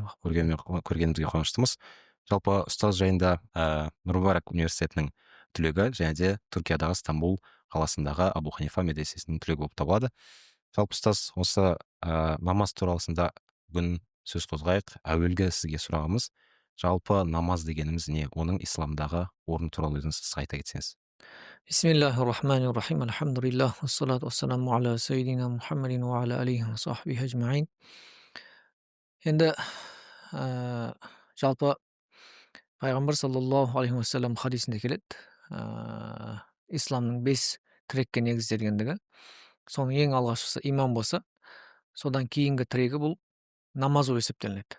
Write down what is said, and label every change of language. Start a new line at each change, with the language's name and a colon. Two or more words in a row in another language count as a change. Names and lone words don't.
Kazakh: Көргенімізге қуаныштымыз. Жалпы ұстаз жайында Нұр Мүбарак университетінің түлегі, және де Түркиядағы Стамбул қаласындағы Абу Ханифа медресесінің түлегі болып табылады. Жалпы ұстаз, осы намаз турасында бүгін сөз қозғайық. Әуелгі сізге сұрағымыз, жалпы намаз дегеніміз не? Оның исламдағы орны туралы өзіңіз айта кетсеңіз.
Arabic: بسم الله الرحمن الرحيم. الحمد لله، والصلاة والسلام على سيدنا محمد وعلى آله وصحبه أجمعين.
Kazakh: Енді жалпы пайғамбар
Arabic: صلى الله عليه وسلم
Kazakh: хадисінде келеді, исламның 5 тірекке негізделгендігі. Соның ең алғашқысы иман болса, содан кейінгі тірегі бұл намаз болып есептелінеді.